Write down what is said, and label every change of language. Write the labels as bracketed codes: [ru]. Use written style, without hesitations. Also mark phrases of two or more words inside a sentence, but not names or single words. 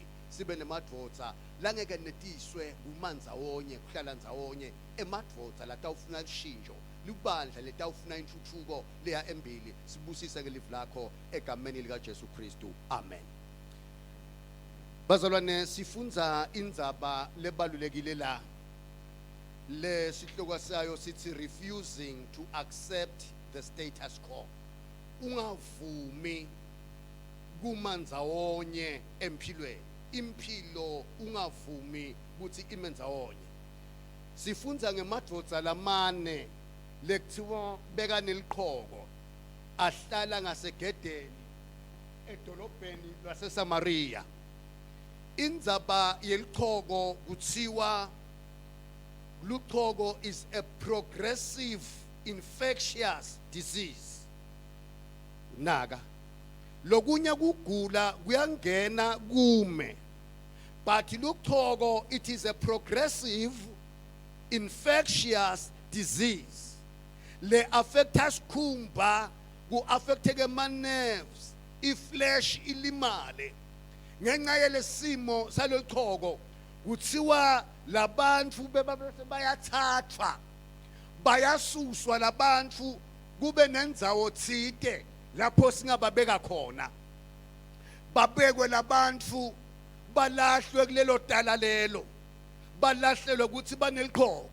[ss] Sibe nemadvodza langeke netiswe kumanza wonye, kuhlala ndzawonye emadvodza latawufuna lishintsho, libandla letawufuna intuthuko leya embili. Sibusise ngelive lakho egameni lika Jesu Kristu. Amen. Bazalwane, sifunza indzaba lebalulekile la. Le sihloko sayo sithi [en] refusing to accept the status quo. [ss] Ungavumi kumanza wonye empilweni. Impilo ungavumi kuthi imenza wonye. Sifunza ngemadvodza lamane lekuthiwa beka neliqhoko ahlala ngasegedeni edolobheni laseSamariya. Indzaba yeliqhoko kuthiwa luqhoko [en] is a progressive infectious disease. [ss] Naka lokunya kugula kuyangena kume, but luqhoko [en] it is a progressive infectious disease [ss] le affecta sikhumba, ku affecteke ma nerves, iflesh ilimale. Ngenxa yelesimo saloqhoko kuthiwa labantu bebabese bayathathwa bayasuswa labantu kube nendzawo thide lapho singababeka khona, babekwe labantu balahlwe kulelo dala lelo, balahlelwe ukuthi baneliqhoko.